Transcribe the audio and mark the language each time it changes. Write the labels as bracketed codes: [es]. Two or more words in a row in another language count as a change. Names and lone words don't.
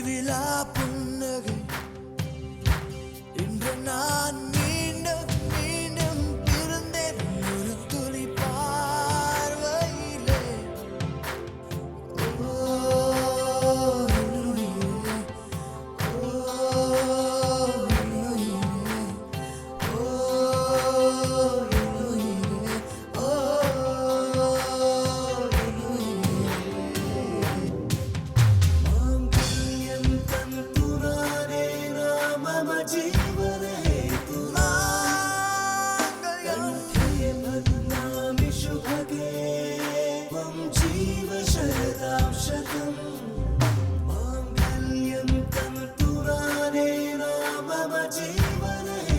[ta] நிலா புன்னகை இன்று நான் மீண்டும் மீண்டும் பிறந்தேன் ஒரு துளி பார்வையிலே ஓ என்னுயிரே, ஓ என்னுயிரே, ஓ என்னுயிரே, ஓ [sa] मांगल्यं तन्तुनाने मम जीवने कंठे बध्नामि शुभगे त्वं जीव शरदां शतम् मांगल्यं तन्तुनाने मम जीवने